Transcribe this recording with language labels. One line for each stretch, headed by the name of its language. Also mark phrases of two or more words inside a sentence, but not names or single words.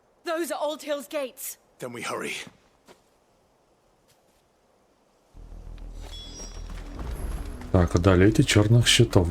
English: Those are Old Hill's gates. Then we hurry.
Russian: Так, одолейте черных щитов.